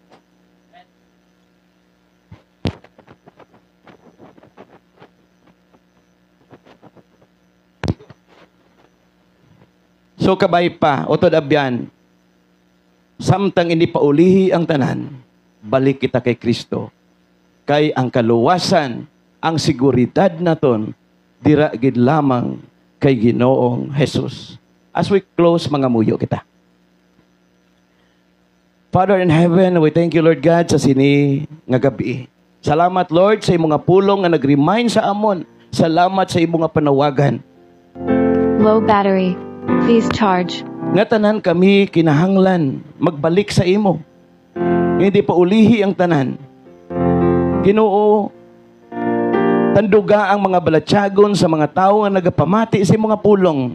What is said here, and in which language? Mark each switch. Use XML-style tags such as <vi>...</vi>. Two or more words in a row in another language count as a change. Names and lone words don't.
<hil>So kabay pa, utod abyan, samtang hindi pa ulihi ang tanan, balik kita kay Kristo. Kay ang kaluwasan, ang seguridad naton, dira gid lamang kay Ginoong Jesus.</hil> <en>As we close,</en> <hil>mga muyo kita.</hil> <en>Father in heaven, we thank you, Lord God,</en> <hil>sa sini nga gabi. Salamat, Lord, sa imong nga pulong nga nag-remind sa amon. Salamat sa imong nga panawagan.</hil> <en>Low battery. Please charge.</en> <hil>Nga tanan kami kinahanglan magbalik sa imo. Hindi pa ulihi ang tanan. Ginoo, tanduga ang mga balatyagon sa mga tao nga nagapamati sa mga pulong.</hil>